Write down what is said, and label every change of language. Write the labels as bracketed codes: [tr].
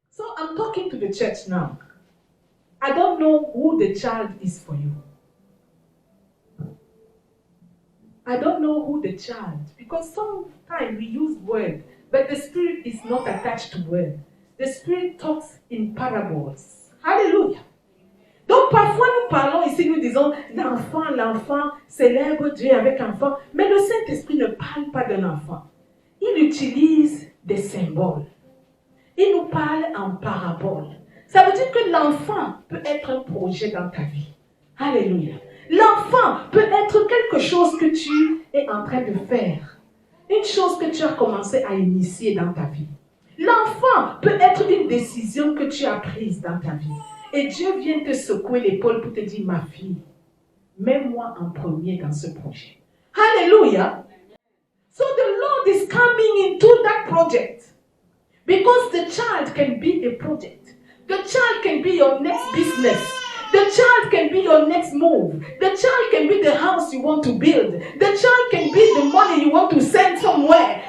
[en] So I'm talking to the church now. I don't know who the child is for you. I don't know who the child, because sometimes we use word, but the Spirit is not attached to word. The Spirit talks in parables. Hallelujah. [fr] Donc parfois nous parlons ici, nous disons l'enfant célèbre Dieu avec enfant, mais le Saint-Esprit ne parle pas d'un enfant. Il utilise des symboles. Il nous parle en paraboles. Ça veut dire que l'enfant peut être un projet dans ta vie. Alléluia. L'enfant peut être quelque chose que tu es en train de faire. Une chose que tu as commencé à initier dans ta vie. L'enfant peut être une décision que tu as prise dans ta vie. Et Dieu vient te secouer l'épaule pour te dire, ma fille, mets-moi en premier dans ce projet. [en] Hallelujah. So the Lord is coming into that project. Because the child can be a project. The child can be your next business. The child can be your next move. The child can be the house you want to build. The child can be the money you want to send somewhere.